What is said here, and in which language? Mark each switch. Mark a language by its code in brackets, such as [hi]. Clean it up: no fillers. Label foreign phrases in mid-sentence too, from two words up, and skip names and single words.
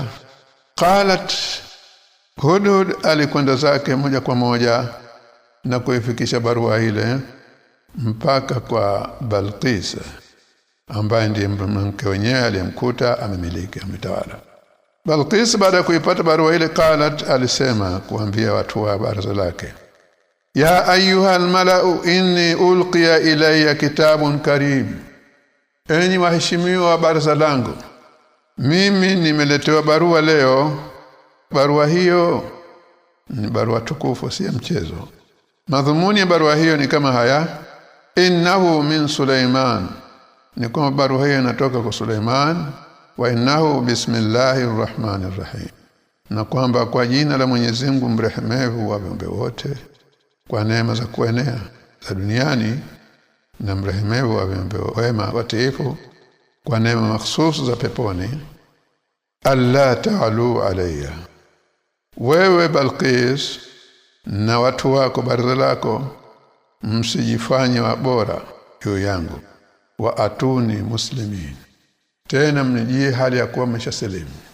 [sw] Qalat Hudhud alikwenda zake moja kwa moja na kuifikisha barua ile mpaka kwa Balqis ambaye ndiye mke wenyewe aliyemkuta amemiliki ametawala. Balqis baada ya kuipata barua ile qalat alisema kuambia watu wa baraza lake [ar] يا أيها الملأ إني ألقي إلي كتاب كريم [sw] enyi waheshimiwa wa baraza langu mimi nimeletewa barua leo. Barua hiyo ni barua tukufu si mchezo. Madhumuni ya barua hiyo ni kama haya [ar] إنه من سليمان [sw] ni kama barua hiyo inatoka kwa Suleiman [ar] وإنه بسم الله الرحمن الرحيم [sw] na kwamba kwa jina la Mwenyezi Mungu mrehemevu wa viumbe wote kwa neema za kuenea za duniani na mrehemevu wa viumbe wema watiifu kwa neema mahsusi za peponi. [ar] ألا تعلوا علي [sw] wewe Balqis na watu wako baraza lako msijifanye wabora juu yangu [ar] وأتوني مسلمين [sw] tena mnijie hali ya kuwa mmeshasilimu.